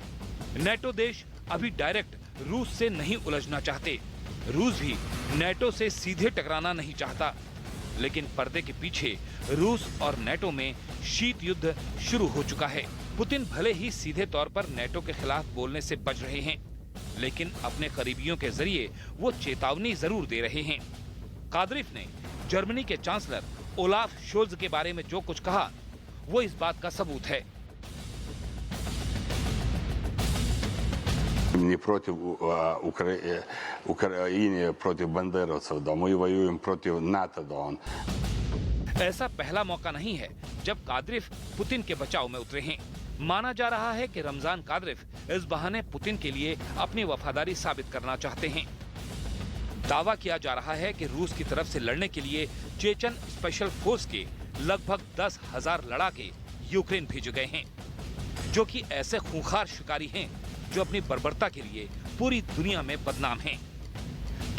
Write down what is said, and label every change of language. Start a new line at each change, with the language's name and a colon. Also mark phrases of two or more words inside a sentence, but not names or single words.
Hindi: नेटो देश अभी डायरेक्ट रूस से नहीं उलझना चाहते, रूस भी नेटो से सीधे टकराना नहीं चाहता, लेकिन पर्दे के पीछे रूस और नेटो में शीत युद्ध शुरू हो चुका है। पुतिन भले ही सीधे तौर पर नेटो के खिलाफ बोलने से बच रहे हैं, लेकिन अपने करीबियों के जरिए वो चेतावनी जरूर दे रहे हैं। कादिरोव ने जर्मनी के चांसलर ओलाफ शोल्ज के बारे में जो कुछ कहा, वो इस बात का सबूत है।
Russian: Не против Украины, против бандеровцев, да мы воюем против НАТО, да он.
Hindi: ऐसा पहला मौका नहीं है जब कादिरोव पुतिन के बचाव में उतरे हैं। माना जा रहा है कि रमजान कादिरोव इस बहाने पुतिन के लिए अपनी वफादारी साबित करना चाहते हैं। दावा किया जा रहा है कि रूस की तरफ से लड़ने के लिए चेचन स्पेशल फोर्स के लगभग 10,000 लड़ाके यूक्रेन भेजे गए हैं, जो कि ऐसे खूंखार शिकारी हैं जो अपनी बर्बरता के लिए पूरी दुनिया में बदनाम हैं।